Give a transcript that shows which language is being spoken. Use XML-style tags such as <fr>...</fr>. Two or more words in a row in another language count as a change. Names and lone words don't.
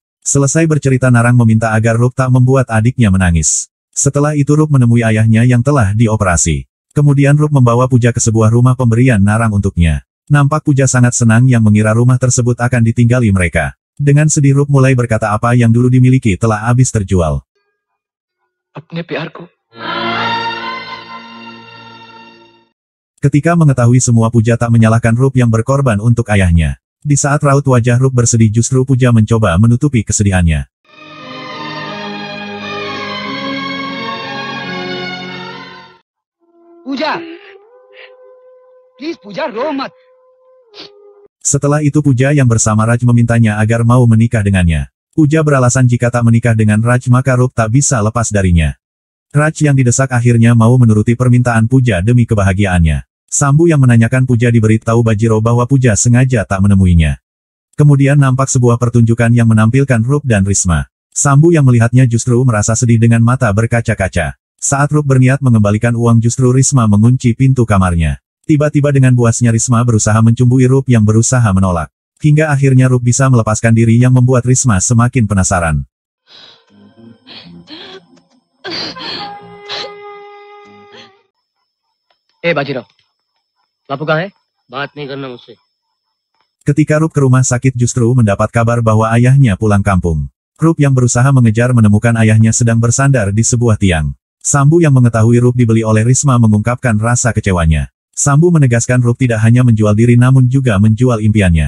<id>Selesai bercerita Narang meminta agar Rup tak membuat adiknya menangis. Setelah itu Rup menemui ayahnya yang telah dioperasi. Kemudian Rup membawa Puja ke sebuah rumah pemberian Narang untuknya. Nampak Puja sangat senang yang mengira rumah tersebut akan ditinggali mereka. Dengan sedih Rup mulai berkata apa yang dulu dimiliki telah habis terjual.</id> <hi>अपने प्यार को</hi> <id>Ketika mengetahui semua Puja tak menyalahkan Rup yang berkorban untuk ayahnya. Di saat raut wajah Rup bersedih justru Puja mencoba menutupi kesedihannya.</id> <hi>पूजा प्लीज पूजा रो मत</hi> <id>Setelah itu Puja yang bersama Raj memintanya agar mau menikah dengannya. Puja beralasan jika tak menikah dengan Raj maka Rup tak bisa lepas darinya. Raj yang didesak akhirnya mau menuruti permintaan Puja demi kebahagiaannya. Sambu yang menanyakan Puja diberitahu Bajiro bahwa Puja sengaja tak menemuinya. Kemudian nampak sebuah pertunjukan yang menampilkan Rup dan Risma. Sambu yang melihatnya justru merasa sedih dengan mata berkaca-kaca. Saat Rup berniat mengembalikan uang justru Risma mengunci pintu kamarnya. Tiba-tiba dengan buasnya Risma berusaha mencumbui Rup yang berusaha menolak. Hingga akhirnya Rup bisa melepaskan diri yang membuat Risma semakin penasaran.</id> <hi>बाजीराव बापू कहाँ है बात नहीं करना मुझसे</hi> <id>Ketika Rup ke rumah sakit justru mendapat kabar bahwa ayahnya pulang kampung. Rup yang berusaha mengejar menemukan ayahnya sedang bersandar di sebuah tiang. Sambu yang mengetahui Rup dibeli oleh Risma mengungkapkan rasa kecewanya. Sambu menegaskan Rup tidak hanya menjual diri namun juga menjual impiannya.</id>